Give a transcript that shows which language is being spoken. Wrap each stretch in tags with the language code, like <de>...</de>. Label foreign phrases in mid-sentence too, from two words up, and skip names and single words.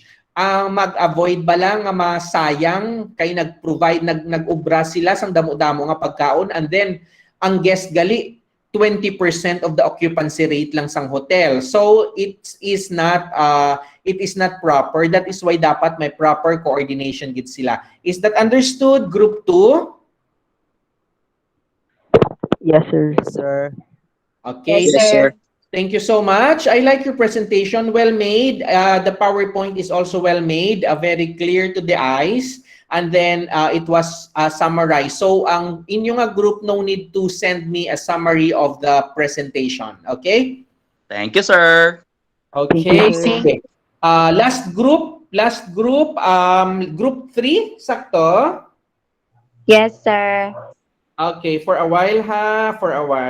<hil>Ang mag-avoid ba lang nga masayang kay nag-provide, nag-ubra sila sang damo-damo nga pagkaon and then ang guest gali</hil> <en>20% of the occupancy rate</en> <hil>lang sang hotel.</hil> <en>So it is not proper. That is why</en> <hil>dapat may</hil> <en>proper coordination</en> <hil>gid sila.</hil> <en>Is that understood, group 2? Yes, sir. Yes, sir. Okay. Yes, sir. Thank you so much. I like your presentation. Well made. The PowerPoint is also well made. Very clear to the eyes. And then it was summarized. So</en> <hil>ang inyong</hil> <en>group no need to send me a summary of the presentation. Okay? Thank you, sir. Okay. Sige. Last group, group 3, sakto? Yes, sir. Okay, for a while ha, for a while.</en>